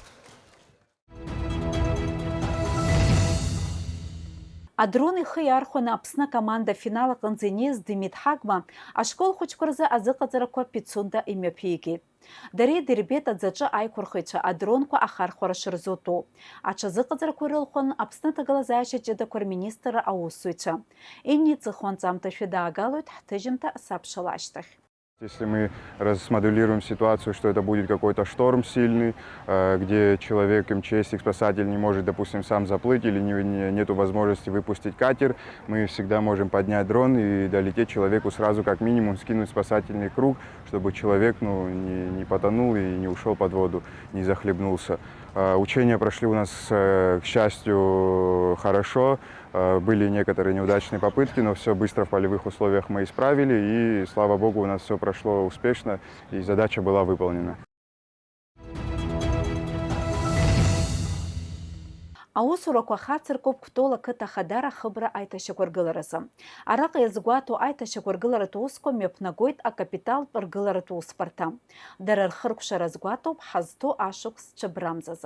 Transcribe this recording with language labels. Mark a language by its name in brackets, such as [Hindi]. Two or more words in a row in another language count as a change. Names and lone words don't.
[Abkhazian] Адрон ихы иархәаны Аԥсны команда финал аҟынӡа инеиз Демид Ҳагма ашкол хәыҷқәа рзы азыҟаҵарақәа Пицунда имҩаԥигеит. Дареи дырбеит аӡаҿы аиқәырхаҩцәа адронқәа ахархәара шырзутәу. Аҽазыҟаҵарақәа ирылхәын Аԥсны аҭагылазаашьа ҷыдақәа рминистр аусзуҩцәа. Инниҵыхуанҵамҭашәа даагалоит ҳҭыжьымҭа сабшала ашьҭахь. [Russian] Если мы смоделируем ситуацию, что это будет какой-то шторм сильный, где человек, МЧСник, спасатель не может, допустим, сам заплыть или нету возможности выпустить катер, мы всегда можем поднять дрон и долететь человеку сразу, как минимум, скинуть спасательный круг, чтобы человек не потонул и не ушел под воду, не захлебнулся. Учения прошли у нас, к счастью, хорошо. Были некоторые неудачные попытки, но все быстро в полевых условиях мы исправили, и, слава богу, у нас все прошло успешно, и задача была выполнена. [Abkhazian] Аусурақәа хацыркуп Кәтол ақыҭа Ахадара ахыбра аиҭашьақәыргыларазы. Араҟа иазгәаҭоу аиҭашьақәыргыларатә усқәа мҩаԥнагоит акапиталтә ргыларатә усбарҭа. Дара рхыркәшара згәаҭоуп ҳазҭоу ашықәс ҽабрамзазы.